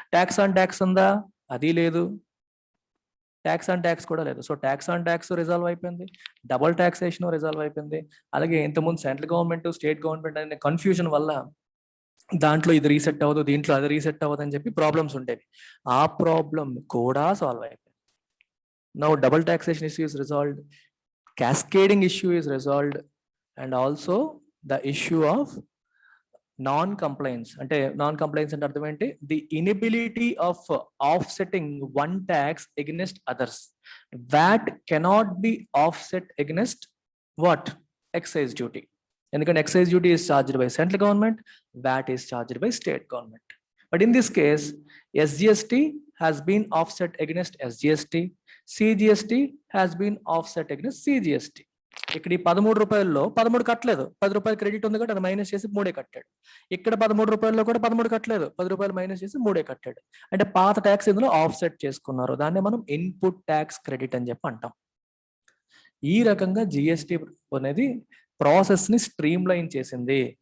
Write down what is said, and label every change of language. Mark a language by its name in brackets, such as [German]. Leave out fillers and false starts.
[Telugu] Tax on tax ఉందా? అది లేదు. ట్యాక్స్ ఆన్ ట్యాక్స్ కూడా లేదు. So tax on tax resolve అయిపోయింది, డబుల్ ట్యాక్సేషన్ రిజాల్వ్ అయిపోయింది. అలాగే ఇంతకుముందు సెంట్రల్ గవర్నమెంట్, స్టేట్ గవర్నమెంట్ అనే కన్ఫ్యూజన్ వల్ల దాంట్లో ఇది రీసెట్ అవ్వదు, దీంట్లో అది రీసెట్ అవ్వదు అని చెప్పి ప్రాబ్లమ్స్ ఉండేవి. ఆ ప్రాబ్లం కూడా సాల్వ్ అయిపోయింది. [English] Now double taxation issue is resolved, cascading issue is resolved, and also the issue of non-compliance. [Telugu] అంటే non-compliance అంటే అర్థం ఏంటి? [English] The inability of offsetting one tax against others. VAT cannot be offset against what? Excise duty. [Telugu] ఎందుకంటే [English] excise duty is charged by central government, VAT is charged by state government. But in this case, SGST has been offset against SGST, CGST has been offset against CGST. [Telugu] ఇక్కడ ఈ 13 రూపాయల్లో 13 కట్టలేదు, 10 రూపాయలు credit ఉంది కాబట్టి అది minus చేసి 3 కట్టాడు. ఇక్కడ 13 రూపాయల్లో కూడా 13 కట్టలేదు, 10 రూపాయలు మైనస్ చేసి 3 కట్టాడు. అంటే పాత ట్యాక్స్ ఇందులో ఆఫ్సెట్ చేసుకున్నారు. దాన్ని మనం ఇన్పుట్ ట్యాక్స్ క్రెడిట్ అని చెప్పి అంటాం. ఈ రకంగా జిఎస్టి అనేది ప్రాసెస్ ని స్ట్రీమ్ లైన్ చేసింది.